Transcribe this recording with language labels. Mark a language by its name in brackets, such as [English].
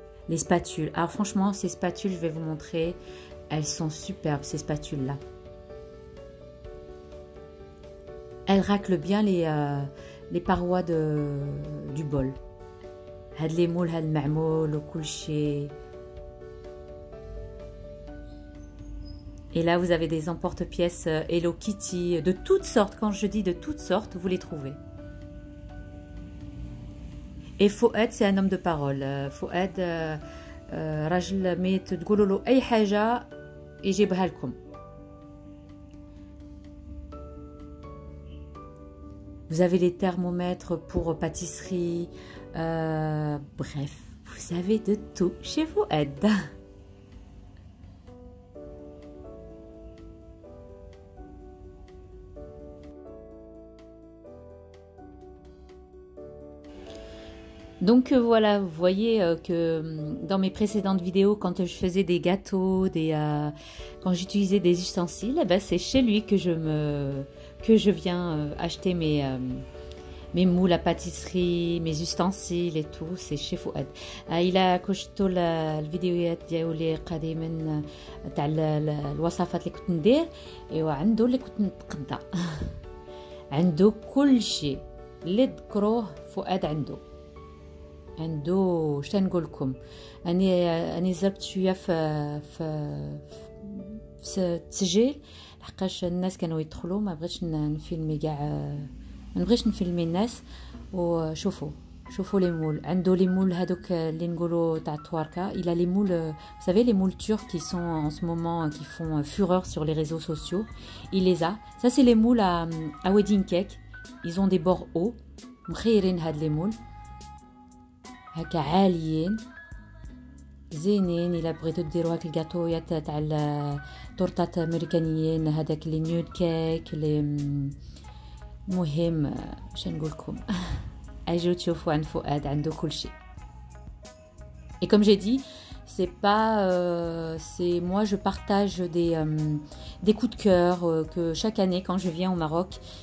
[French] Les spatules. Alors franchement, ces spatules, je vais vous montrer, elles sont superbes ces spatules-là. Elles raclent bien les parois du bol. [Arabic] هاد les moules, هاد المعمول وكل شيء. [French] Et là, vous avez des emporte-pièces Hello Kitty, de toutes sortes. Quand je dis de toutes sortes, vous les trouvez. Et Fouad, c'est un homme de parole. [Arabic] Fouad, راجل ميت تقولوا له أي حاجة يجيبها لكم. [French] Vous avez les thermomètres pour pâtisserie. Bref, vous avez de tout chez Fouad. Donc voilà, vous voyez que dans mes précédentes vidéos, quand je faisais des gâteaux, quand j'utilisais des ustensiles, eh ben c'est chez lui que je viens acheter mes moules à pâtisserie, mes ustensiles et tout, c'est chez Fouad. [Arabic] إلا كشفتوا الفيديوهات ديالي قديما تاع الوصفات اللي كنت ندير، ايوا عنده اللي كنت نتقدى. عنده كل شيء اللي تذكروه فؤاد عنده شتا نقول لكم. اني زربت شويه في التسجيل لحقاش الناس كانوا يدخلوا، ما بغيتش نفيلمي كاع، ما نبغيش نفيلمي الناس. وشوفوا les moules. عنده les moules هذوك اللي نقولوا تاع التواركه. [French] Il a les moules, vous savez, les moules turcs qui sont en ce moment qui font fureur sur les réseaux sociaux. Il les a. Ça c'est les moules à wedding cake. Ils ont des bords hauts. [Arabic] مخيرين هاد les moules هكا عاليين زينين. الا بغيتو ديروا هاك الكاطويات تاع التورتات امريكانيين، هذاك لي نيود كيك المهم اش نقول لكم. اجيو تشوفوا عند فؤاد عنده كل شيء. [French] Et comme j'ai dit, c'est pas moi je partage des coups de cœur que chaque année quand je viens au Maroc,